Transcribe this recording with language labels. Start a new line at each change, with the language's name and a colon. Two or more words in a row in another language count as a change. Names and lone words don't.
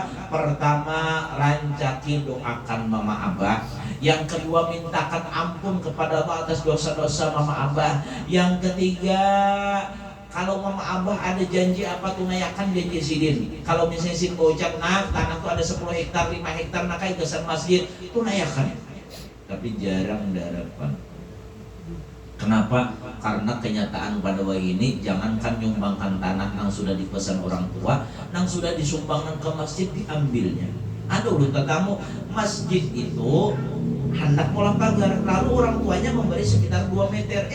Banjar: Pertama, rancaki doakan mama abah.
Indonesian: Yang kedua, mintakan ampun kepada Allah atas dosa-dosa mama abah.
Banjar: Yang ketiga, kalau mama abah ada janji apa tunaikan janji sidin. Kalau misalnya sin ucap nah tanah tuh ada 10 hektar 5 hektar nak kai gesan masjid tunaikan.
Indonesian: Tapi jarang dihadapkan. Kenapa? Karena kenyataan pada waktu ini jangankan nyumbangkan tanah yang sudah dipesan orang tua, yang sudah disumbangkan ke masjid diambilnya.
Banjar: Ada ulun tetamu masjid itu hendak pola pagar, lalu orang tuanya memberi sekitar 2 meter.